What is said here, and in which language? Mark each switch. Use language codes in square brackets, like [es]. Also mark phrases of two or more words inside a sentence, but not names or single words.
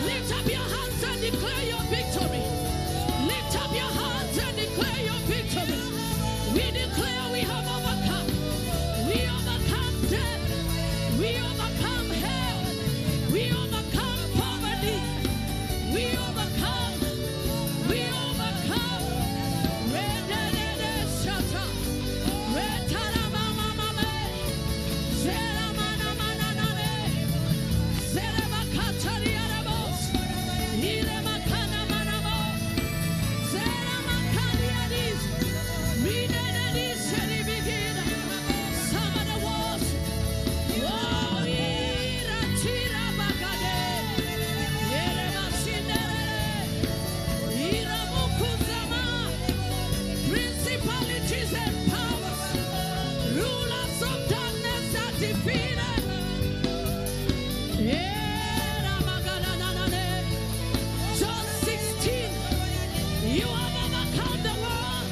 [en] Lift up your hands and declare your victory. Lift up your hands and declare your victory. We declare we have overcome. We overcome death. We overcome hell. We overcome poverty. We overcome. We overcome. Rededede shata. Retaramamamame. Zeramanamanabe. Zerebakatariarabos. Iremakanamanabo. Zeramakaniadis. Redededis seribigida. Somebody was. Oh, iratirabagade. Yerebasindere. Iramukuzama. Principalities and powers, rulers of darkness are defeated. John 16, you have overcome the world.